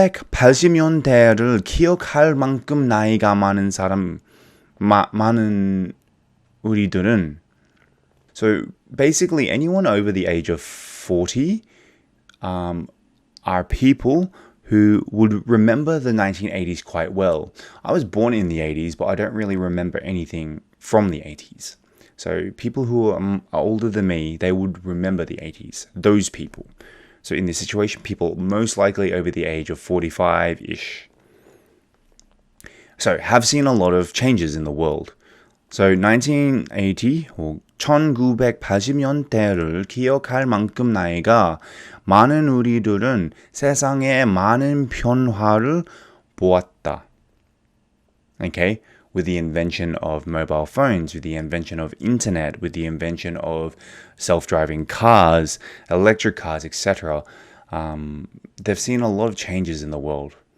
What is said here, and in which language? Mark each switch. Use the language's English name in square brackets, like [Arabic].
[Korean] 1980년대를 기억할 만큼 나이가 많은 많은 우리들은. [English] So basically anyone over the age of 40 are people who would remember the 1980s quite well. I was born in the 80s, but I don't really remember anything from the 80s. So people who are older than me, they would remember the 80s. Those people. So in this situation, people most likely over the age of 45-ish. So have seen a lot of changes in the world. So 1980 or [Korean] 1980년대를 기억할 만큼 나이가 많은 우리들은 세상의 많은 변화를 보았다. [English] Okay? With the invention of mobile phones, with the invention of internet, with the invention of self-driving cars, electric cars, etc., they've seen a lot of changes in the world.